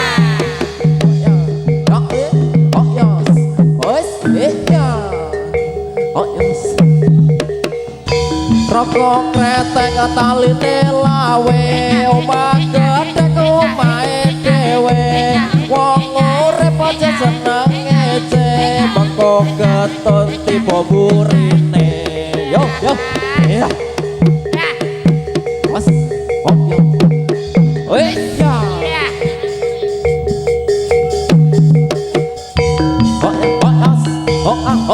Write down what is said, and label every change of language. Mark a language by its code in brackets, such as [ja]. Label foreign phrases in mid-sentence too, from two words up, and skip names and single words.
[jv] oh ya wis ya [en] oh yes [jv] rokok kretek taline lawe omah gedhek omahe dhewe wong urip aja seneng ngece mengko ketun tiba burine yo yo ya mas oh yo weh ya oh ya oh as oh ah oh